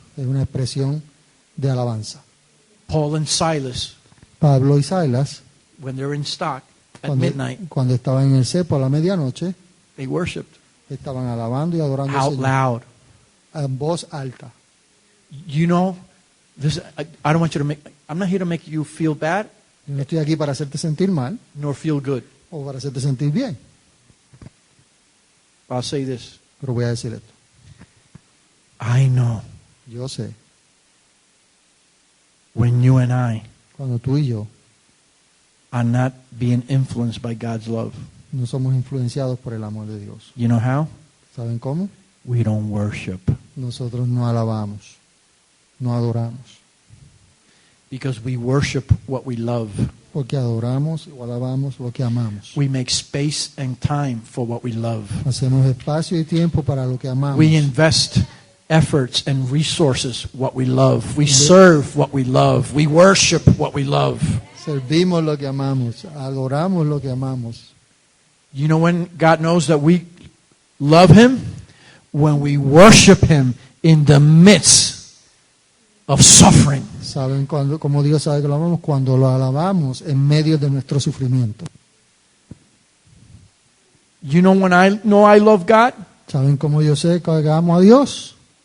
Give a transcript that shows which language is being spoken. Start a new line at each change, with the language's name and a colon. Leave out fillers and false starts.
Spanish: es una expresión de alabanza.
English: Paul and Silas,
Spanish: Pablo y Silas,
English: when they're in stock at midnight,
Spanish: cuando estaban en el cepo a la medianoche,
English: they worshiped
Spanish: estaban alabando y adorando al
English: out
Spanish: Señor
English: loud.
Spanish: en voz alta.
English: You know, this, I don't want you to make, I'm not here to make you feel bad
Spanish: Yo no estoy aquí para hacerte sentir mal
English: nor feel good.
Spanish: o para hacerte sentir bien,
English: I'll say this.
Spanish: pero voy a decir esto.
English: I know
Spanish: Yo sé,
English: when you and I
Spanish: cuando tú y yo
English: are not being influenced by God's love.
Spanish: no somos influenciados por el amor de Dios.
English: You know how?
Spanish: ¿Saben cómo?
English: We don't worship.
Spanish: Nosotros no alabamos, no adoramos,
English: Because we worship what we love.
Spanish: porque adoramos o alabamos lo que amamos.
English: We make space and time for what we love.
Spanish: Hacemos espacio y tiempo para lo que amamos.
English: We invest efforts and resources what we love. We serve what we love. We worship what we love.
Spanish: Servimos lo que amamos, adoramos lo que amamos.
English: You know when God knows that we love Him? When we worship Him in the midst of suffering.
Spanish: ¿Saben cómo Dios sabe que lo amamos? Cuando lo alabamos en medio de nuestro sufrimiento.
English: You know when I know I love God?
Spanish: ¿Saben cómo yo sé que amo a Dios?